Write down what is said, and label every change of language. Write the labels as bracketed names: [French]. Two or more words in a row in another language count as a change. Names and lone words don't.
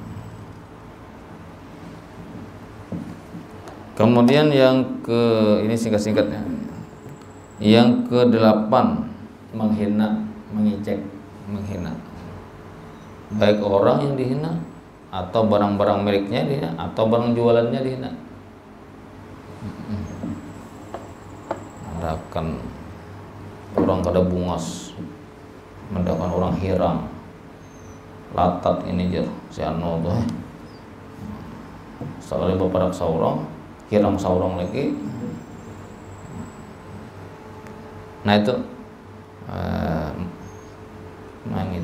[Indonesian] Kemudian yang ini singkat-singkatnya. Yang ke-8, menghina, mengejek, menghina. Baik orang yang dihina, atau barang-barang miliknya dihina, atau barang jualannya dihina. [Banjar] Mendakan orang kada bungas, mendakan orang hirang, latat ini jer, si anu tuh. Sekali bapak saurang, hirang saurang lagi. [Indonesian] Nah itu gitu.